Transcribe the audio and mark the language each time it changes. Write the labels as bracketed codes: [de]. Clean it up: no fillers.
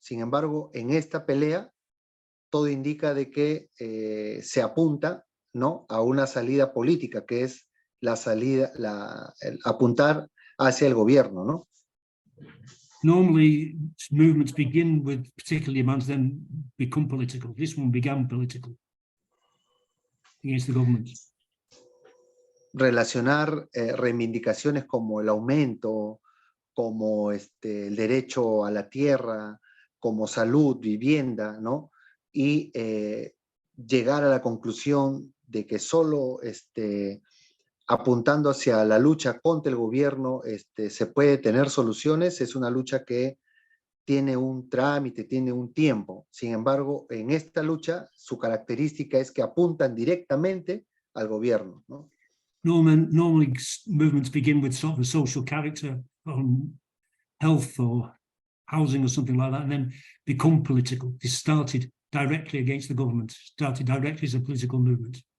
[es] Sin embargo, en esta pelea todo indica de que se apunta, ¿no?, a una salida política, que es el apuntar hacia el gobierno, ¿no? [en] Normally, movements begin with particular demands, then become political. This one began political against the government. [es] Relacionar reivindicaciones como el aumento, como el derecho a la tierra, como salud, vivienda, ¿no?, y llegar a la conclusión de que solo apuntando hacia la lucha contra el gobierno se puede tener soluciones. Es una lucha que tiene un trámite, tiene un tiempo. Sin embargo, en esta lucha, su característica es que apuntan directamente al gobierno, ¿no? [en] Normally movements begin with sort of a social character on health or housing or something like that, and then become political. This started directly against the government, started directly as a political movement.